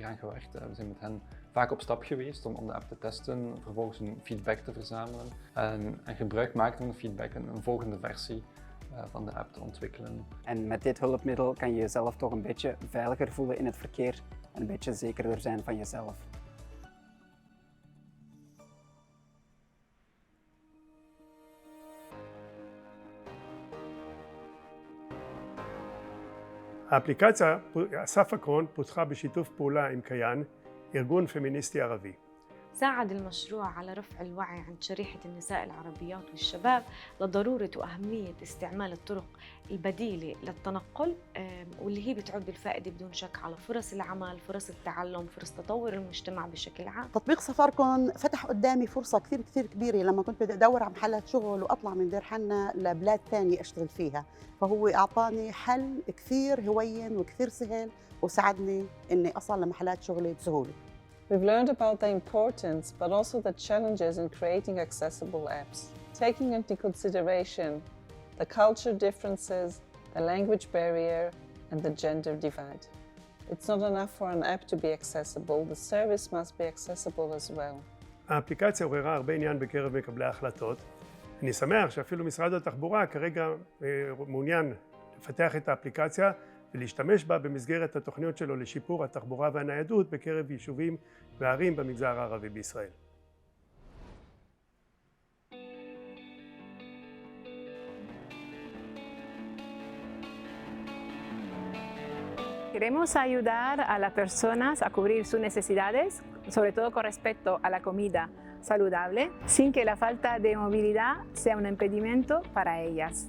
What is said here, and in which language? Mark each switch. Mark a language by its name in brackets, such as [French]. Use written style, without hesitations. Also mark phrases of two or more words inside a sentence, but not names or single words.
[Dutch] We zijn met hen vaak op stap geweest om de app te testen, vervolgens een feedback te verzamelen en gebruik maken van de feedback en een volgende versie van de app te ontwikkelen. En met dit hulpmiddel kan je jezelf toch een beetje veiliger voelen in het verkeer en een beetje zekerder zijn van jezelf. [Hebrew] האפליקציה ספקרון פותחה בשיתוף פעולה עם קיאן, ארגון פמיניסטי ערבי. [Arabic] ساعد المشروع على رفع الوعي عند شريحة النساء العربيات والشباب لضرورة وأهمية استعمال الطرق البديلة للتنقل واللي هي بتعود بالفائدة بدون شك على فرص العمل، فرص التعلم، فرص تطور المجتمع بشكل عام. تطبيق سفاركون فتح قدامي فرصة كثير كبيرة لما كنت بدي أدور على محلات شغل وأطلع من دير حنا لبلاد ثانية أشتغل فيها، فهو أعطاني حل كثير هوين وكثير سهل وساعدني إني أصل لمحلات شغلي بسهولة. [English] We've learned about the importance, but also the challenges in creating accessible apps, taking into consideration the culture differences, the language barrier, and the gender divide. It's not enough for an app to be accessible, the service must be accessible as well. [Hebrew] האפליקציה עוררה הרבה עניין בקרב מקבלי ההחלטות. אני שמח שאפילו משרד התחבורה כרגע מעוניין לפתח את האפליקציה ולהשתמש בה במסגרת התוכניות שלו לשיפור התחבורה והניידות בקרב יישובים וערים במגזר הערבי בישראל. [Spanish] Queremos ayudar a las personas a cubrir sus necesidades, sobre todo con respecto a la comida saludable, sin que la falta de movilidad sea un impedimento para ellas.